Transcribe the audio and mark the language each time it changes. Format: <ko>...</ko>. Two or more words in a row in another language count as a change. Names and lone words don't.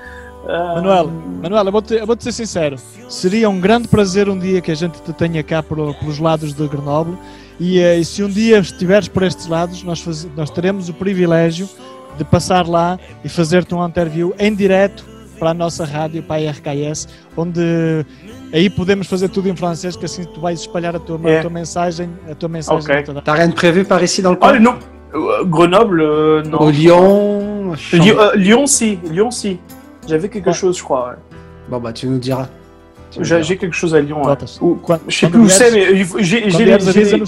<pt>Manuel, eu vou-te ser sincero, seria um grande prazer um dia que a gente te tenha cá pelos lados de Grenoble e se um dia estiveres por estes lados, nós teremos o privilégio de passar lá e fazer-te um interview em direto para a nossa rádio, para a RKS, onde aí podemos fazer tudo em francês, que assim tu vais espalhar a tua mensagem. Okay.</pt> <fr>T'as rien de prévu par ici dans le coin? Non, Grenoble, non. Lyon, Lyon, si. J'avais quelque chose, je crois. Ouais. Bon bah tu nous diras. J'ai quelque chose à Lyon. Ouais. Je sais</fr> <pt>Quando</pt> <fr>plus où c'est, mais j'ai les...</fr>